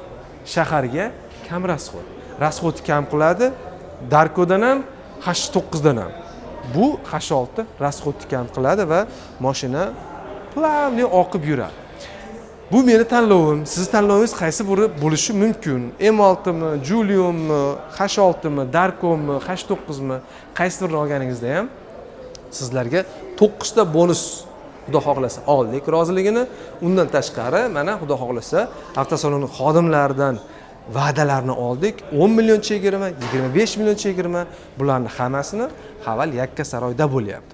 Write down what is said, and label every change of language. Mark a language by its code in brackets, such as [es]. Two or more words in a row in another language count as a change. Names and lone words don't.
[uz] Shaharga kam расход. Расходni kam qiladi. Darkodan ham, H9dan ham. Bu H6 расходni kam qiladi va mashina plavli oqib yuradi. Bu meni tanlovim. Siz tanlovingiz qaysi biri bo'lishi mumkin? M6 mi, Julion mi, H6 mi, Darko mi, H9 mi? Qaysi birini olganingizda ham sizlarga 9 ta bonus Xudo xohlasa oldik roziligini. Undan tashqari mana Xudo xohlasa avtosalon xodimlaridan va'dalarni oldik. 10 million chegirma, 25 million chegirma, bularning hammasini Xaval Yakkasaroyda bo'lyapti.